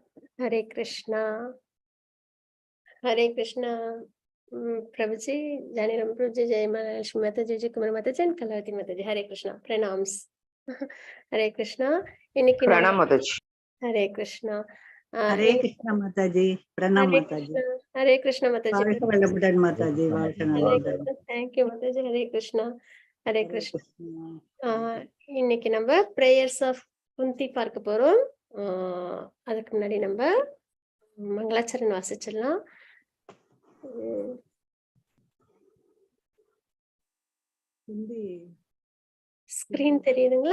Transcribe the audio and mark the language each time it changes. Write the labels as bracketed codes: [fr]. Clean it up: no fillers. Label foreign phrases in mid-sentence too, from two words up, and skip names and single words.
[hi] हरे कृष्णा हरे कृष्णा। प्रभु जी, जानी राम प्रभु जी, जय महालक्ष्मी माता जी, कुमार माता जी, कलावती माता जी, हरे कृष्णा, प्रणाम्स। हरे कृष्णा। [ta] இன்னைக்கு நம்ம பிரணாம் மாதாஜி. [hi] हरे कृष्णा हरे कृष्णा माताजी, प्रणाम हरे माताजी। कृष्णा, हरे कृष्णा माता जी, [ta] வாழ்க வளமுடன் மாதாஜி, வாழ்க [hi] हरे [ta] நலமுடன்। [hi] कृष्णा, [en] thank you [hi] माता जी, हरे कृष्णा, हरे हरे कृष्णा। कृष्णा। [ta] இன்னைக்கு நம்ம [en] prayers of Kunti [ta] பார்க்க போறோம். அதுக்கு முன்னாடி நம்ம மங்களாச்சரண் வாசிச்சிடலாம். ஹிந்தி ஸ்கிரீன் தெரியுதுங்களா?